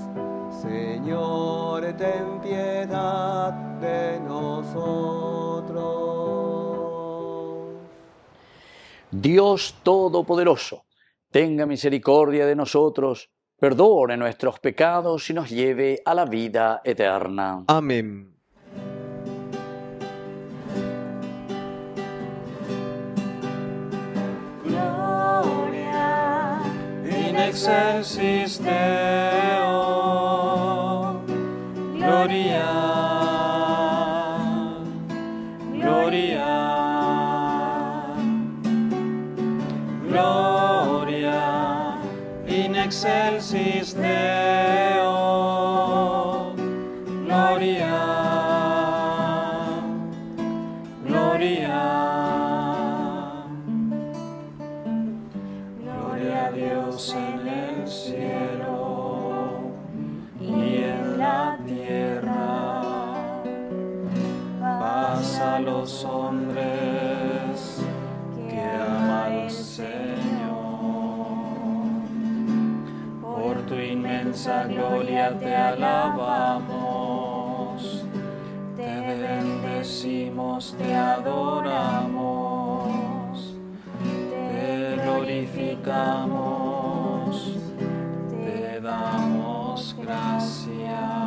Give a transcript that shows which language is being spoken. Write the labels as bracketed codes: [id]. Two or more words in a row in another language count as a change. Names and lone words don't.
[es] Señor, ten piedad de nosotros. Dios Todopoderoso, tenga misericordia de nosotros, perdone nuestros pecados y nos lleve a la vida eterna. Amén. [la] Gloria in excelsis Deo. Gloria, gloria, gloria in excelsis Deo. [es] Gloria, gloria, gloria a Dios en el cielo y en la tierra, paz a los hombres que ama al Señor. Por tu inmensa gloria te alabamos, te bendecimos, te adoramos, te glorificamos, te damos gracias.